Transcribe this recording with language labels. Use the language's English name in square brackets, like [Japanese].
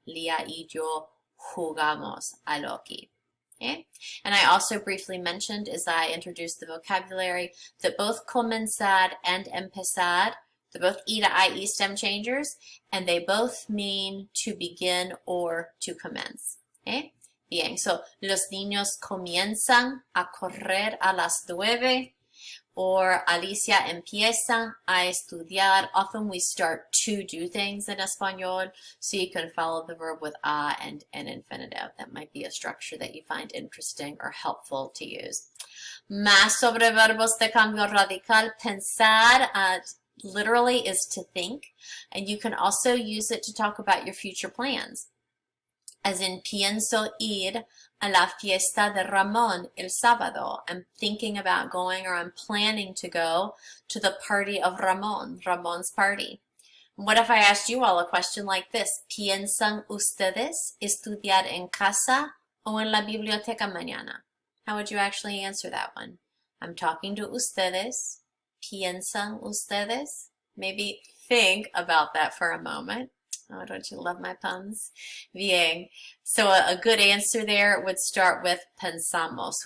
[Spanish] Lia y yo jugamos al hockey. [English] Okay? And I also briefly mentioned as I introduced the vocabulary that both comenzar and empezar, they're both E to IE stem changers, and they both mean to begin or to commence. Okay? [Spanish] Bien, [English] so [Spanish] los niños comienzan a correr a las 9, [English] or [Spanish] Alicia empieza a estudiar. [English] Often we start to do things in Espanol, so you can follow the verb with a and an infinitive. That might be a structure that you find interesting or helpful to use. [Spanish] Más sobre verbos de cambio radical. [English] Pensar literally is to think, and you can also use it to talk about your future plans. As in, [Spanish] pienso ir a la fiesta de Ramón el sábado. [English] I'm thinking about going, or I'm planning to go to the party of Ramón, Ramón's party. What if I asked you all a question like this? [Spanish] ¿Piensan ustedes estudiar en casa o en la biblioteca mañana? [English] How would you actually answer that one? I'm talking to ustedes. [Spanish] ¿Piensan ustedes? [English] Maybe think about that for a moment. Oh, don't you love my puns? Bien. So a good answer there would start with pensamos.